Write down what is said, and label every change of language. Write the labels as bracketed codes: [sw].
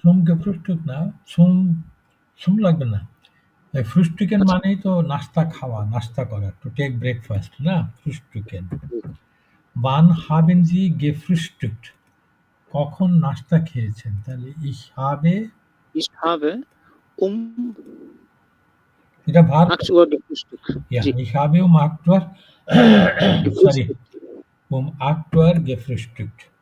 [de] Zum Gefrühstück [bn] না, [de] zum [bn] লাগবে না। ফ্রুস্টুকেন মানেই তো নাস্তা খাওয়া, নাস্তা করা, টু টেক ব্রেকফাস্ট না, ফ্রুস্টুকেন। [de] Wann haben Sie gefrühstückt? [bn] কখন নাস্তা খেয়েছেন? তাহলে [de] ich habe [bn] এটা verb [de] 8 Uhr gefrühstückt. Ja, ich habe um 8 Uhr sorry, um 8 Uhr gefrühstückt.